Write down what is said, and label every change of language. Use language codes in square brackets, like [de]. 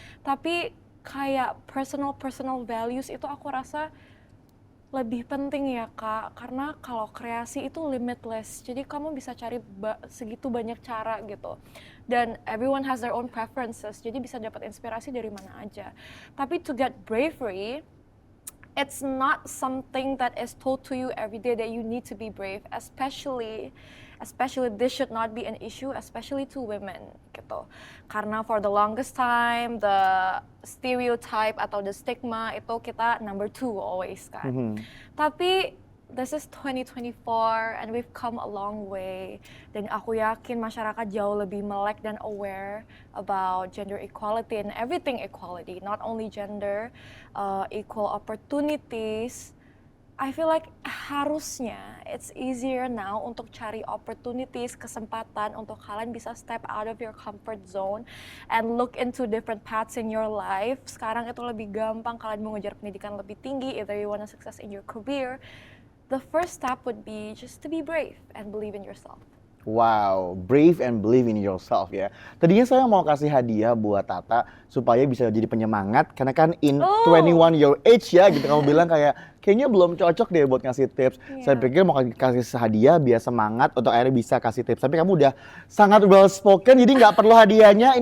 [id] Tapi kayak personal values itu aku rasa lebih penting ya Kak, karena kalau kreasi itu limitless, jadi kamu bisa cari segitu banyak cara gitu. Dan everyone has their own preferences, jadi bisa dapat inspirasi dari mana aja. [en] Tapi to get bravery, it's not something that is told to you every day that you need to be brave, especially this should not be an issue, especially to women gitu. Karena for the longest time, the stereotype atau the stigma itu kita number 2 always kan. Tapi this is 2024 and we've come a long way. Dan aku yakin masyarakat jauh lebih melek dan aware about gender equality and everything equality, not only gender, equal opportunities. I feel like harusnya it's easier now untuk cari opportunities, kesempatan untuk kalian bisa step out of your comfort zone and look into different paths in your life. [id] Sekarang itu lebih gampang kalian mengejar pendidikan lebih tinggi, either you want to success in your career. [en] The first step would be just to be brave and believe in yourself. Wow, brave and believe in yourself ya. [id] Tadinya saya mau kasih hadiah buat Tata supaya bisa jadi penyemangat karena kan in 21 your age ya gitu kamu bilang kayaknya belum cocok deh buat ngasih tips. Saya pikir mau kasih hadiah biar semangat untuk akhirnya bisa kasih tips. Tapi kamu udah sangat well spoken jadi nggak perlu hadiahnya.